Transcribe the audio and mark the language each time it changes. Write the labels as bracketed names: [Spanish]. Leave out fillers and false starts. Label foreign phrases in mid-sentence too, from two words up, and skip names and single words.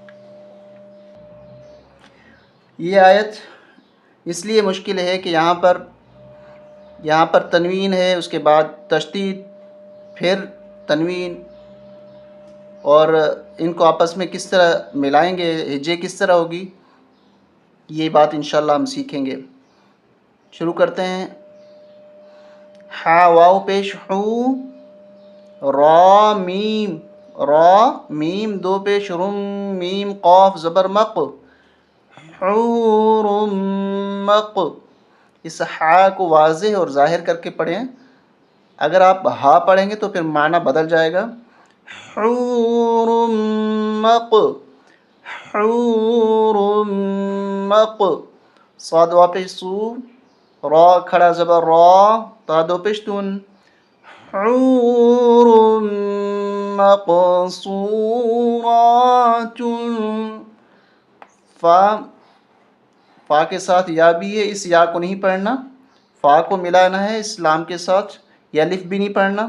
[Urdu] یہ آیت اس لیے مشکل ہے کہ یہاں پر تنوین ہے، اس کے بعد تشدید، پھر تنوین، اور ان کو آپس میں کس طرح ملائیں گے، ہجے کس طرح ہوگی، یہ بات انشاءاللہ ہم سیکھیں گے۔ شروع کرتے ہیں۔ ہا واو پیش حو، را میم، را میم دو پیش رم، میم قاف زبر مق، حور مق۔ اس ہا کو واضح اور ظاہر کر کے پڑھیں، اگر آپ ہا پڑھیں گے تو پھر معنی بدل جائے گا۔ حور مق، حور مق، صاد وا پیش سو، را کھڑا زبر را، تا دو پشتون، حور مقصورات، فا کے ساتھ یا بھی ہے، اس یا کو نہیں پڑھنا، فا کو ملانا ہے اس لام کے ساتھ، یا الف بھی نہیں پڑھنا۔